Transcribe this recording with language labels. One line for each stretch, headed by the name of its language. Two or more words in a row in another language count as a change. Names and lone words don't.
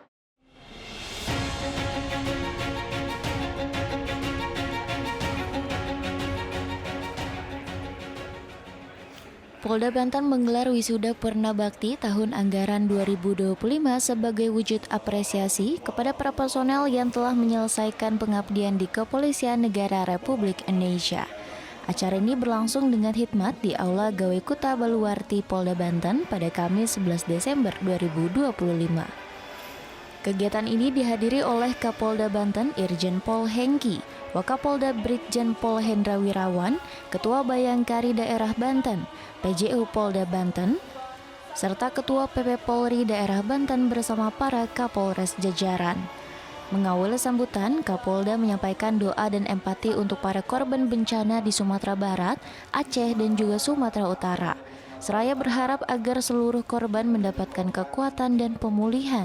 Indonesian: Polda Banten menggelar Wisuda Purna Bakti tahun anggaran 2025 sebagai wujud apresiasi kepada para personel yang telah menyelesaikan pengabdian di Kepolisian Negara Republik Indonesia. Acara ini berlangsung dengan hikmat di Aula Gawe Kuta Baluwarti Polda Banten pada Kamis 11 Desember 2025. Kegiatan ini dihadiri oleh Kapolda Banten Irjen Pol Hengki, Wakapolda Brigjen Pol Hendra Wirawan, Ketua Bayangkari Daerah Banten, PJU Polda Banten, serta Ketua PP Polri Daerah Banten bersama para Kapolres jajaran. Mengawali sambutan, Kapolda menyampaikan doa dan empati untuk para korban bencana di Sumatera Barat, Aceh, dan juga Sumatera Utara. seraya berharap agar seluruh korban mendapatkan kekuatan dan pemulihan.